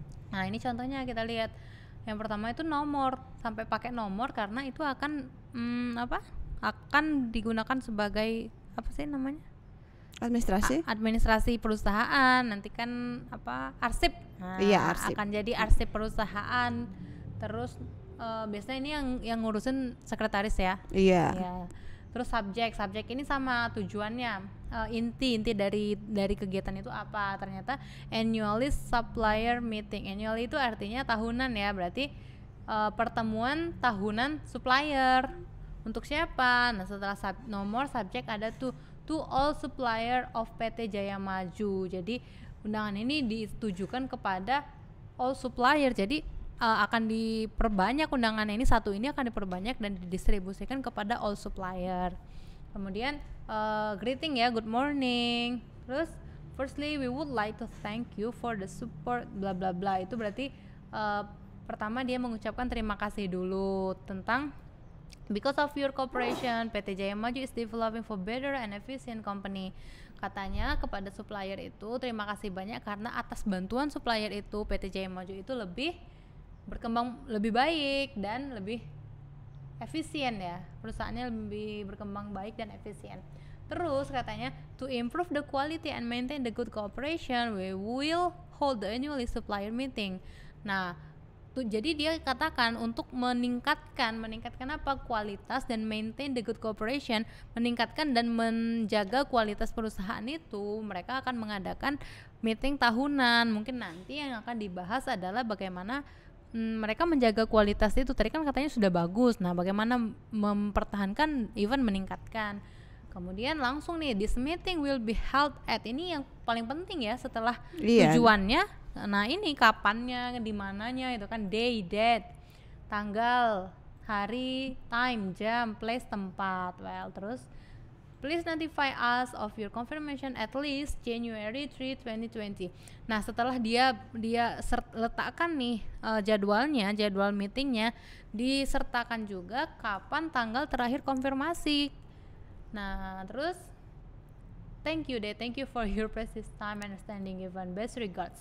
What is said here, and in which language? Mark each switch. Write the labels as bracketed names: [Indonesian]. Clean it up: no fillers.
[Indonesian] Nah ini contohnya kita lihat yang pertama itu nomor, sampai pakai nomor karena itu akan akan digunakan sebagai apa sih namanya, administrasi perusahaan, nanti kan arsip. Nah, arsip akan jadi arsip perusahaan. Terus biasanya ini yang ngurusin sekretaris ya. Ya. Terus subjek ini sama tujuannya, inti dari kegiatan itu apa? Ternyata annually supplier meeting. Annually itu artinya tahunan ya, berarti pertemuan tahunan supplier. Untuk siapa? Nah setelah nomor subjek ada to all supplier of PT Jaya Maju. Jadi undangan ini ditujukan kepada all supplier. Jadi akan diperbanyak undangannya ini, satu ini akan diperbanyak dan didistribusikan kepada all supplier. Kemudian greeting ya, good morning. [English] Terus firstly we would like to thank you for the support bla bla bla. Itu berarti pertama dia mengucapkan terima kasih dulu tentang because of your cooperation PT Jaya Maju is developing for better and efficient company. [Indonesian] Katanya kepada supplier itu terima kasih banyak karena atas bantuan supplier itu PT Jaya Maju itu berkembang lebih baik dan lebih efisien ya, perusahaannya lebih berkembang baik dan efisien. [English] Terus katanya to improve the quality and maintain the good cooperation we will hold the annual supplier meeting. [Indonesian] Nah jadi dia katakan untuk meningkatkan apa, kualitas dan maintain the good cooperation, meningkatkan dan menjaga kualitas perusahaan itu, mereka akan mengadakan meeting tahunan. Mungkin nanti yang akan dibahas adalah bagaimana mereka menjaga kualitas itu. Tadi kan katanya sudah bagus, nah bagaimana mempertahankan even meningkatkan. Kemudian langsung nih, this meeting will be held at, ini yang paling penting ya setelah tujuannya. Nah ini kapannya, di mananya itu kan, day, date, tanggal, hari, time, jam, place, tempat. [English] Well, terus please notify us of your confirmation at least January 3, 2020. [Indonesian] Nah setelah dia letakkan nih jadwal meetingnya, disertakan juga kapan tanggal terakhir konfirmasi. [English] Nah terus thank you for your precious time and understanding given, best regards.